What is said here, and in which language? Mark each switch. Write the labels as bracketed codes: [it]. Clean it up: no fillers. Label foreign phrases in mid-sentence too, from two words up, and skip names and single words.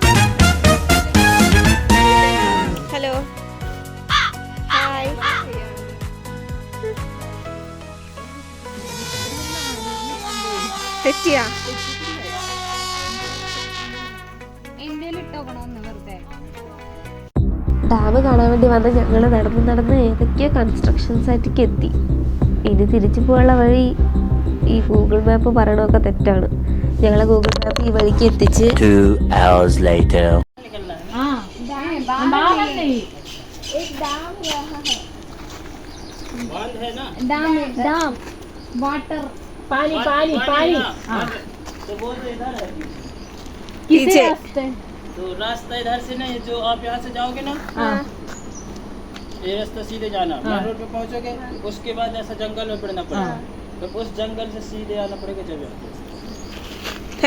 [ml] ഹലോ, തെറ്റിയാ ഡാം കാണാൻ വേണ്ടി വന്ന് ഞങ്ങൾ നടന്ന് ഏതൊക്കെയോ കൺസ്ട്രക്ഷൻ സൈറ്റിലേക്ക് എത്തി. ഇനി തിരിച്ചു പോകാനുള്ള വഴി ഈ ഗൂഗിൾ മാപ്പ് പറയണമൊക്കെ തെറ്റാണ്. ഞങ്ങളെ ഗൂഗിൾ മാപ്പ് ഈ വഴിക്ക് എത്തിച്ച് [en] 2 hours later. dam water [hi] पानी पानी पानी तो बोल दो इधर है किसी रास्ते तो रास्ता इधर से नहीं, जो आप यहाँ से जाओगे ना ये रास्ता सीधे जाना, [en] main road [hi] पे पहुँचोगे, उसके बाद ऐसा जंगल में पड़ना पड़ेगा, तो उस जंगल से सीधे आना पड़ेगा जब यहाँ।